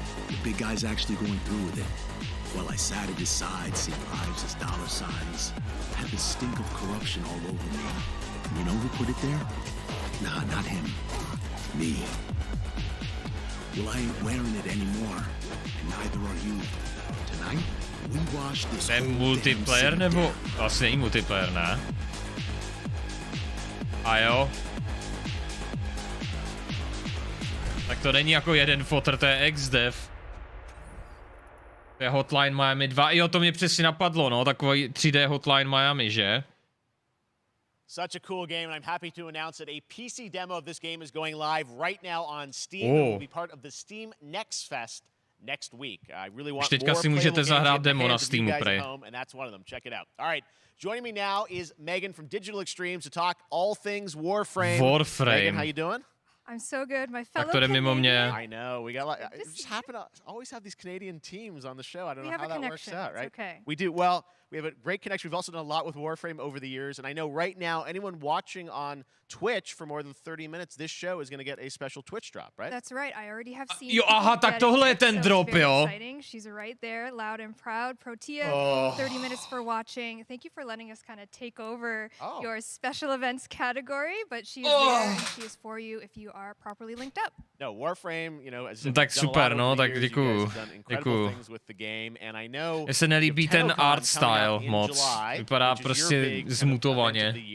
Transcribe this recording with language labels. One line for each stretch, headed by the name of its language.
English: The big guy's actually going through with it. While I sat at his side, seeing lives as dollar signs, I had the stink of corruption all over me. You know who put it there? Nah, not him. Me. Well, I ain't wearing it anymore, and neither are you. Tonight, we wash this whole multiplayer nebo?
Czech: Vlastně není multiplayer, ne? A jo. Tak to není jako jeden fotr, to je ex-dev. To je Hotline Miami 2. Jo, to mě přesně napadlo, no, takový 3D Hotline Miami, že?
English: Such a cool game, and I'm happy to announce that a PC demo of this game is going live right now on Steam. It will be part of the Steam Next Fest next week. I really want
Czech: teďka si můžete zahrát demo na Steamu, prej.
English: And that's one of them. Check it out. All right, joining me now is Megan from Digital Extremes to talk all things Warframe. Megan, how you doing? I'm so good, my fellow Canadian. I know, we got like, just happen to always have these Canadian teams on the show. I don't know how that works out, right? Okay. We do. Well, we have a great connection. We've also done a lot with Warframe over the years, and I know right now anyone watching on Twitch for more than 30 minutes, this show is going to get a special Twitch drop, right? That's right. I already have seen.
Czech: Jo, aha, tak tohle je ten drop, jo.
English: She's right there, loud and proud. Protea, 30 minutes for watching. Thank you for letting us kind of take over your special events category, but she is there and she is for you if you are properly linked up. No, Warframe, you know, as
Czech: tak super, no, tak děkuju. Mně se nelíbí ten art style moc. Vypadá prostě zmutovaně.